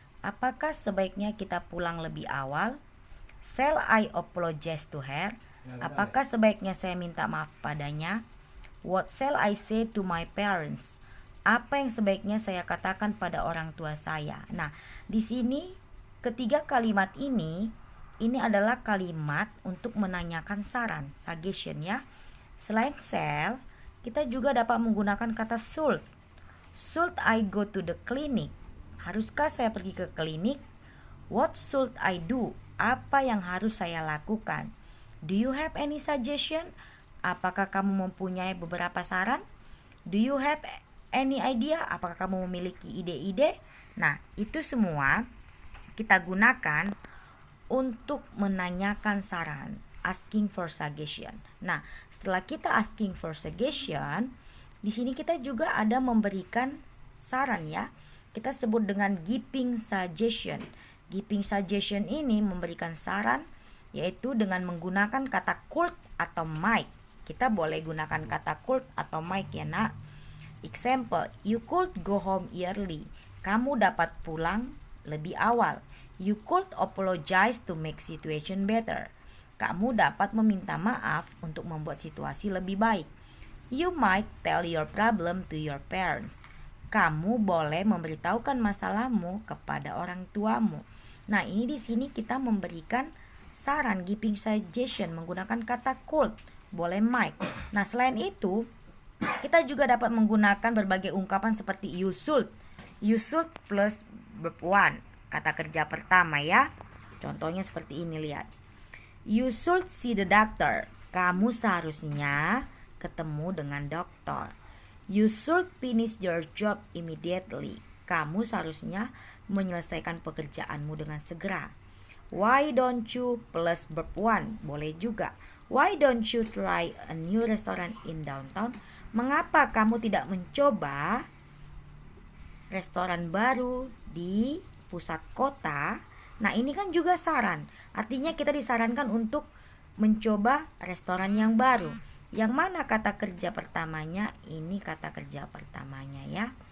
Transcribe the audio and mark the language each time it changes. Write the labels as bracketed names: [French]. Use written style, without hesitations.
[Indonesian] Apakah sebaiknya kita pulang lebih awal? [English] Shall I apologize to her? [Indonesian] Apakah sebaiknya saya minta maaf padanya? [English] What shall I say to my parents? [Indonesian] Apa yang sebaiknya saya katakan pada orang tua saya? Nah, di sini ketiga kalimat ini adalah kalimat untuk menanyakan saran, suggestion ya. Selain shall, kita juga dapat menggunakan kata should. [English] Should I go to the clinic? [Indonesian] Haruskah saya pergi ke klinik? [English] What should I do? [Indonesian] Apa yang harus saya lakukan? [English] Do you have any suggestion? [Indonesian] Apakah kamu mempunyai beberapa saran? [English] Do you have any idea? [Indonesian] Apakah kamu memiliki ide-ide? Nah, itu semua kita gunakan untuk menanyakan saran, [English] asking for suggestion. [Indonesian] Nah, setelah kita [English] asking for suggestion, [Indonesian] di sini kita juga ada memberikan saran ya. Kita sebut dengan giving suggestion. [English] Giving suggestion [Indonesian] ini memberikan saran, yaitu dengan menggunakan kata could atau might. Kita boleh gunakan kata could atau might ya nak. [English] Example, you could go home early. [Indonesian] Kamu dapat pulang lebih awal. [English] You could apologize to make situation better. [Indonesian] Kamu dapat meminta maaf untuk membuat situasi lebih baik. [English] You might tell your problem to your parents. [Indonesian] Kamu boleh memberitahukan masalahmu kepada orang tuamu. Nah, ini di sini kita memberikan saran, [English] giving suggestion [Indonesian] menggunakan kata could, boleh might. Nah, selain itu, kita juga dapat menggunakan berbagai ungkapan seperti [English] you should. You should plus verb one, [Indonesian] kata kerja pertama ya. Contohnya seperti ini, lihat. [English] You should see the doctor. [Indonesian] Kamu seharusnya ketemu dengan dokter. [English] You should finish your job immediately. [Indonesian] Kamu seharusnya menyelesaikan pekerjaanmu dengan segera. [English] Why don't you plus verb one, [Indonesian] boleh juga. [English] Why don't you try a new restaurant in downtown? [Indonesian] Mengapa kamu tidak mencoba restoran baru di pusat kota? Nah, ini kan juga saran. Artinya kita disarankan untuk mencoba restoran yang baru. Yang mana kata kerja pertamanya? Ini kata kerja pertamanya ya.